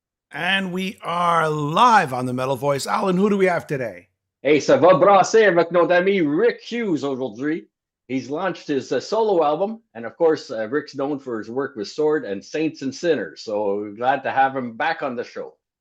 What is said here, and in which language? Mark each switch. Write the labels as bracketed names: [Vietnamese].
[English] And we are live on the Metal Voice. Alan, who do we have today? [French] Hey, ça va brasser avec notre ami Rick Hughes aujourd'hui. [English] He's launched his solo album, and of course, Rick's known for his work with Sword and Saints and Sinners. So glad to have him back on the show.